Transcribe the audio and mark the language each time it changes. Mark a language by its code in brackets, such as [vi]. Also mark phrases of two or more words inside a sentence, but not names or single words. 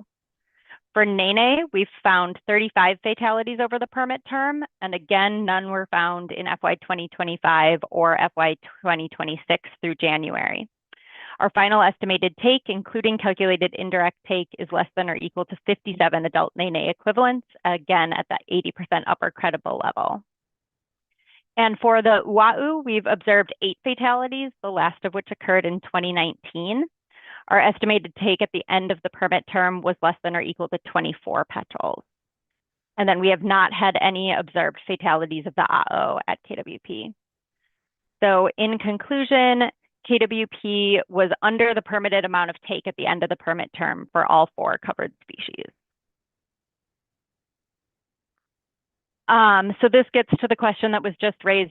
[en] For nēnē, we've found 35 fatalities over the permit term, and again, none were found in FY 2025 or FY 2026 through January. Our final estimated take, including calculated indirect take, is less than or equal to 57 adult nēnē equivalents, again at that 80% upper credible level. And for the uʻaʻu, we've observed 8 fatalities, the last of which occurred in 2019. Our estimated take at the end of the permit term was less than or equal to 24 petrels. And then we have not had any observed fatalities of the aeʻo at KWP. So in conclusion, KWP was under the permitted amount of take at the end of the permit term for all 4 covered species. So this gets to the question that was just raised.